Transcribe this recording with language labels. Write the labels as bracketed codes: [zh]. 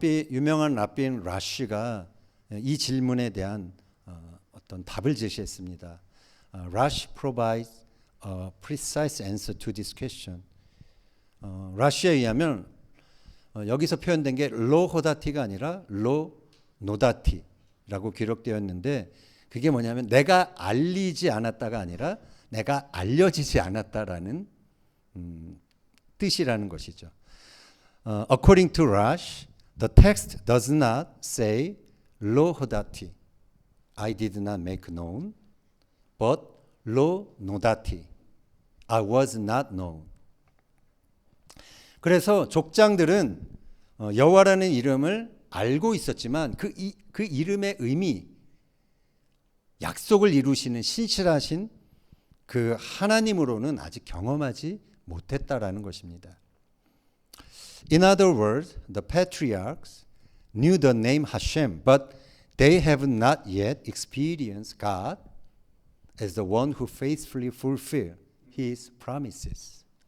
[ko] 유명한 랍비인 라쉬가 이 질문에 대한 어떤 답을 제시했습니다. [en] Rashi provides a precise answer to this question. [ko] 라쉬에 의하면 여기서 표현된 게 로호다티가 아니라 로노다티라고 기록되었는데 그게 뭐냐면 내가 알리지 않았다가 아니라 내가 알려지지 않았다라는 뜻이라는 것이죠. [en] According to Rash, The text does not say lo hodati, I did not make known, but lo nodati, I was not known. [ko] 그래서 족장들은 여호와라는 이름을 알고 있었지만 그 이름의 의미, 약속을 이루시는 신실하신 그 하나님으로는 아직 경험하지 못했다라는 것입니다. [en] In other words, the patriarchs knew the name Hashem, but they have not yet experienced God as the one who faithfully fulfills His promises.